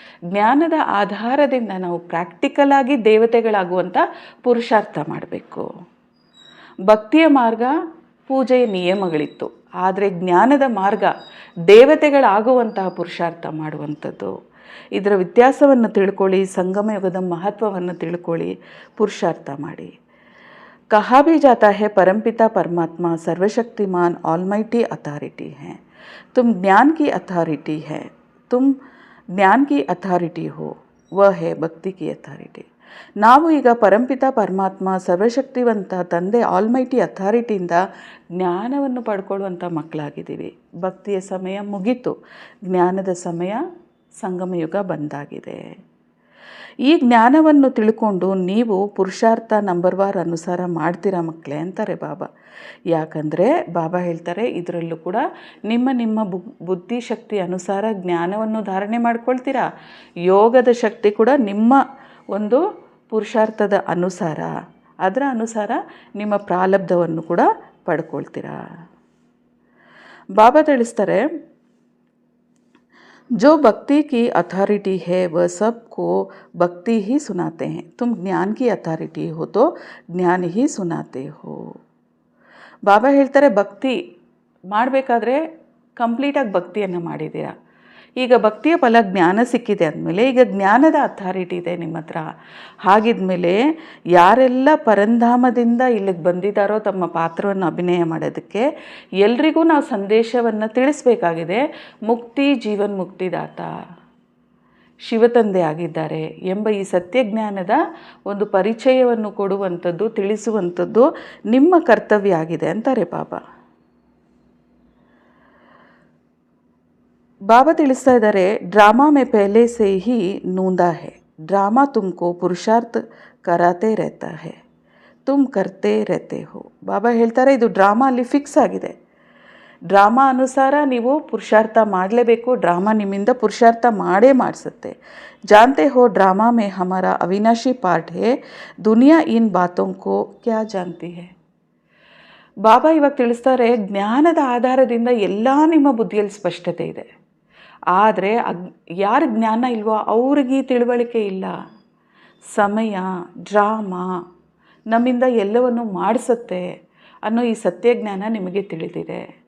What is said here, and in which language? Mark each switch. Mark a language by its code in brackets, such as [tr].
[kn] ಜ್ಞಾನದ ಆಧಾರದಿಂದ ನಾವು ಪ್ರಾಕ್ಟಿಕಲ್ ಆಗಿ ದೇವತೆಗಳಾಗುವಂಥ ಪುರುಷಾರ್ಥ ಮಾಡಬೇಕು. ಭಕ್ತಿಯ ಮಾರ್ಗ ಪೂಜೆಯ ನಿಯಮಗಳಿತ್ತು, ಆದರೆ ಜ್ಞಾನದ ಮಾರ್ಗ ದೇವತೆಗಳಾಗುವಂತಹ ಪುರುಷಾರ್ಥ ಮಾಡುವಂಥದ್ದು. ಇದರ ವ್ಯತ್ಯಾಸವನ್ನು ತಿಳ್ಕೊಳ್ಳಿ, ಸಂಗಮ ಯುಗದ ಮಹತ್ವವನ್ನು ತಿಳ್ಕೊಳ್ಳಿ, ಪುರುಷಾರ್ಥ ಮಾಡಿ. [hi] कहा भी जाता है परमपिता परमात्मा सर्वशक्तिमान ऑलमाइटी अथॉरिटी है. तुम ज्ञान की अथॉरिटी है, तुम ज्ञान की अथॉरिटी हो, वह है भक्ति की अथॉरिटी. [kn] ನಾವು ಈಗ ಪರಂಪಿತ ಪರಮಾತ್ಮ ಸರ್ವಶಕ್ತಿವಂತ ತಂದೆ ಆಲ್ಮೈಟಿ ಅಥಾರಿಟಿಯಿಂದ ಜ್ಞಾನವನ್ನು ಪಡ್ಕೊಳ್ಳುವಂಥ ಮಕ್ಕಳಾಗಿದ್ದೀವಿ. ಭಕ್ತಿಯ ಸಮಯ ಮುಗೀತು, ಜ್ಞಾನದ ಸಮಯ ಸಂಗಮ ಯುಗ ಬಂದಾಗಿದೆ. ಈ ಜ್ಞಾನವನ್ನು ತಿಳ್ಕೊಂಡು ನೀವು ಪುರುಷಾರ್ಥ ನಂಬರ್ವಾರ್ ಅನುಸಾರ ಮಾಡ್ತೀರಾ ಮಕ್ಕಳೇ ಅಂತಾರೆ ಬಾಬಾ. ಯಾಕಂದರೆ ಬಾಬಾ ಹೇಳ್ತಾರೆ, ಇದರಲ್ಲೂ ಕೂಡ ನಿಮ್ಮ ಬುದ್ಧಿಶಕ್ತಿ ಅನುಸಾರ ಜ್ಞಾನವನ್ನು ಧಾರಣೆ ಮಾಡ್ಕೊಳ್ತೀರಾ. ಯೋಗದ ಶಕ್ತಿ ಕೂಡ ನಿಮ್ಮ ಒಂದು ಪುರುಷಾರ್ಥದ ಅನುಸಾರ, ಅದರ ಅನುಸಾರ ನಿಮ್ಮ ಪ್ರಾರಬ್ಧವನ್ನು ಕೂಡ ಪಡ್ಕೊಳ್ತೀರಾ. ಬಾಬಾ ತಿಳಿಸ್ತಾರೆ, [hi] जो भक्ति की अथॉरिटी है वह सबको भक्ति ही सुनाते हैं. तुम ज्ञान की अथॉरिटी हो तो ज्ञान ही सुनाते हो. [kn] ಬಾಬಾ ಹೇಳ್ತಾರೆ, ಭಕ್ತಿ ಮಾಡಬೇಕಾದ್ರೆ ಕಂಪ್ಲೀಟಾಗಿ ಭಕ್ತಿಯನ್ನು ಮಾಡಿದ್ದೀರಾ. ಈಗ ಭಕ್ತಿಯ ಫಲ ಜ್ಞಾನ ಸಿಕ್ಕಿದೆ ಅಂದಮೇಲೆ ಈಗ ಜ್ಞಾನದ ಅಥಾರಿಟಿ ಇದೆ ನಿಮ್ಮ ಹತ್ರ. ಹಾಗಿದ್ಮೇಲೆ ಯಾರೆಲ್ಲ ಪರಂಧಾಮದಿಂದ ಇಲ್ಲಿಗೆ ಬಂದಿದ್ದಾರೋ ತಮ್ಮ ಪಾತ್ರವನ್ನು ಅಭಿನಯ ಮಾಡೋದಕ್ಕೆ ಎಲ್ರಿಗೂ ನಾವು ಸಂದೇಶವನ್ನು ತಿಳಿಸ್ಬೇಕಾಗಿದೆ. ಮುಕ್ತಿ ಜೀವನ್ ಮುಕ್ತಿದಾತ ಶಿವತಂದೆ ಆಗಿದ್ದಾರೆ ಎಂಬ ಈ ಸತ್ಯಜ್ಞಾನದ ಒಂದು ಪರಿಚಯವನ್ನು ಕೊಡುವಂಥದ್ದು, ತಿಳಿಸುವಂಥದ್ದು ನಿಮ್ಮ ಕರ್ತವ್ಯ ಆಗಿದೆ ಅಂತಾರೆ ಬಾಬಾ. [hi] बाबा [kn] ತಿಳಿಸ್ತಾ ಇದ್ದಾರೆ, [hi] ड्रामा में पहले से ही नूंदा है. ड्रामा तुमको पुरुषार्थ कराते रहता है, तुम करते रहते हो. [kn] ಬಾಬಾ ಹೇಳ್ತಾರೆ, ಇದು ಡ್ರಾಮಾ ಅಲ್ಲಿ ಫಿಕ್ಸ್ ಆಗಿದೆ. ಡ್ರಾಮಾ ಅನುಸಾರ ನೀವು ಪುರುಷಾರ್ಥ ಮಾಡಲೇಬೇಕು. ಡ್ರಾಮಾ ನಿಮ್ಮಿಂದ ಪುರುಷಾರ್ಥ ಮಾಡೇ ಮಾಡಿಸುತ್ತೆ. [hi] जानते हो ड्रामा में हमारा अविनाशी पार्ट है, दुनिया इन बातों को क्या जानती है. [kn] ಬಾಬಾ ಇವಾಗ ತಿಳಿಸ್ತಾರೆ, ಜ್ಞಾನದ ಆಧಾರದಿಂದ ಎಲ್ಲ ನಿಮ್ಮ ಬುದ್ಧಿಯಲ್ಲಿ ಸ್ಪಷ್ಟತೆ ಇದೆ. ಆದರೆ ಯಾರ ಜ್ಞಾನ ಇಲ್ವೋ ಅವ್ರಿಗೆ ತಿಳುವಳಿಕೆ ಇಲ್ಲ. ಸಮಯ, ಡ್ರಾಮಾ ನಮ್ಮಿಂದ ಎಲ್ಲವನ್ನು ಮಾಡಿಸುತ್ತೆ ಅನ್ನೋ ಈ ಸತ್ಯಜ್ಞಾನ ನಿಮಗೆ ತಿಳಿದಿದೆ.